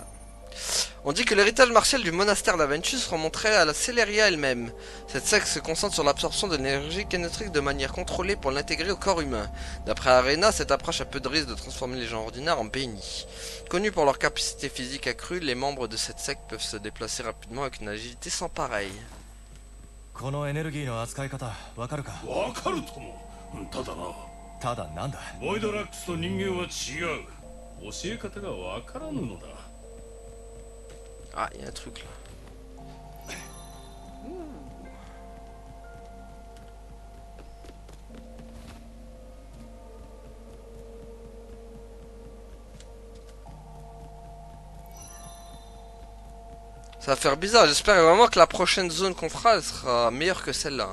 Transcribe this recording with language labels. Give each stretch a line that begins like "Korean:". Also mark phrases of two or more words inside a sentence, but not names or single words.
French: On dit que l'héritage martial du monastère d'Aventus remonterait à la Celeria elle-même. Cette secte se concentre sur l'absorption de l'énergie kinétique de manière contrôlée pour l'intégrer au corps humain. D'après Arena, cette approche a peu de risque de transformer les gens ordinaires en bénis. Connus pour leur capacité physique accrue, les membres de cette secte peuvent se déplacer rapidement avec une agilité sans pareille.
Japanese: このエネルギーの扱い方わかるか？わかるとも。ただな。ただなんだ？ボイドラックスと人間は違う。教え方がわからぬのだ。
French: Ah, il y a un truc là. Ça va faire bizarre, j'espère vraiment que la prochaine zone qu'on fera, elle sera meilleure que celle-là.